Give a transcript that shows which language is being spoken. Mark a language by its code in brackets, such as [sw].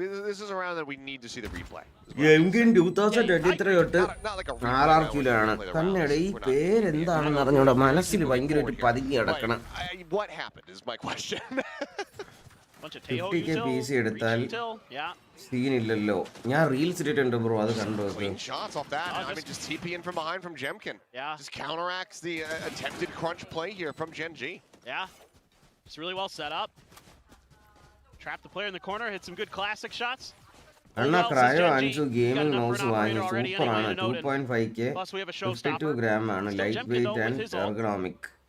[en] This is a round that we need to see the replay. [ml] എങ്കിലും 2023 തൊട്ട് RRQലാണ് തന്നെയുടെ ഈ പേരെന്താണെന്ന് അറിഞ്ഞൂടാ, മനസ്സിൽ ഭയങ്കരമായിട്ട് പതുങ്ങി കിടക്കണം. [en] What happened is my question. [ml] 50K PC എടുത്താൽ സീനില്ലല്ലോ. ഞാൻ റീൽസ് ഇട്ടിട്ടുണ്ട് ബ്രോ, അത് കണ്ടു. [en] Shots off that. I mean, just TP in from behind from Jemkin. Just counteracts the attempted crunch play here from Gen G. Yeah, it's really well set up. Trap the player in the corner, hit some good classic shots. [ml] Anna cryo 5 gaming mouse വാങ്ങി, സൂപ്പറാണ്. 2.5K 52 gram ആണ്, [en] Light weight and ergonomic.